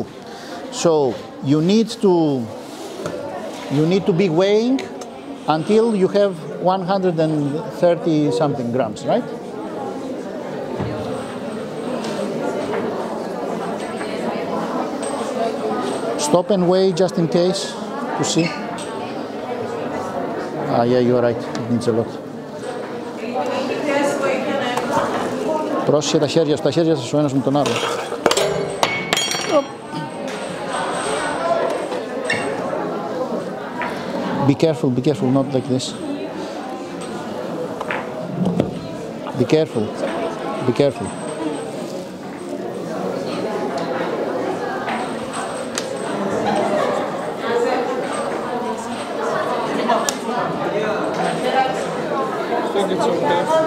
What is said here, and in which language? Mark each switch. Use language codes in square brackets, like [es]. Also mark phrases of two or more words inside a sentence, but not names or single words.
[en] So you need to be weighing until you have 130 something grams, right? Stop and weigh just in case to see. Ah, yeah, you're right. It needs a lot. [el] Πρόσεχε τα χέρια σας ο ένας με τον άλλο. [en] Be careful, not like this. Be careful. I think it's okay.